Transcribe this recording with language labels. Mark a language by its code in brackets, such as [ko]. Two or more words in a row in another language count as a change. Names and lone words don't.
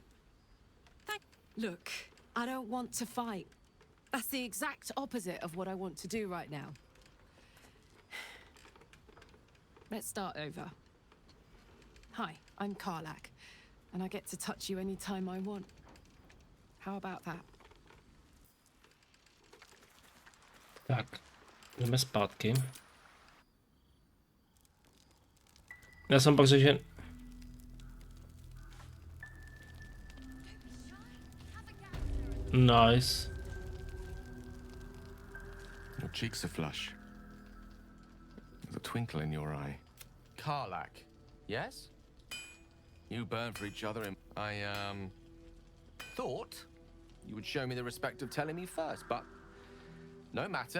[en] Look, I don't want to fight. That's the exact opposite of what I want to do right now. Let's start over. Hi, I'm Karlak, and I get to touch you anytime I want. How about that? [cs] Tak, jdeme zpátky. Já jsem pak řekl, že... [en] Nice. Your cheeks are flush. There's a twinkle in your eye. Karlak, yes? You burn for each other and I, thought you would show me the respect of telling me first, but no matter.